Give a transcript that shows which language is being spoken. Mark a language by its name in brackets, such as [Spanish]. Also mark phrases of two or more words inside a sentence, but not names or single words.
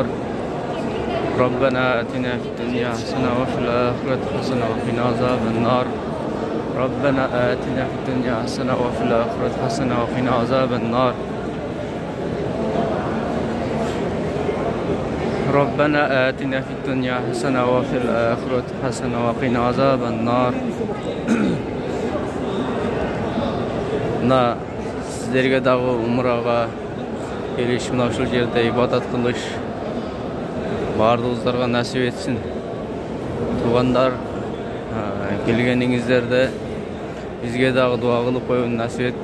[Arabic] ربنا آتنا في الدنيا حسنة وفي الآخرة حسنة وقنا عذاب النار ربنا آتنا في الدنيا حسنة وفي الآخرة حسنة وقنا عذاب النار ربنا آتنا في الدنيا حسنة وفي الآخرة حسنة وقنا عذاب النار. [Kyrgyz] Sizlerge dagы умрага келиш, мына ушул жерде ибадат кылыш бардыгыңыздарга насип этсин. Туугандар, келгениңиздерде бизге дагы дуа кылып коюуну насип эт.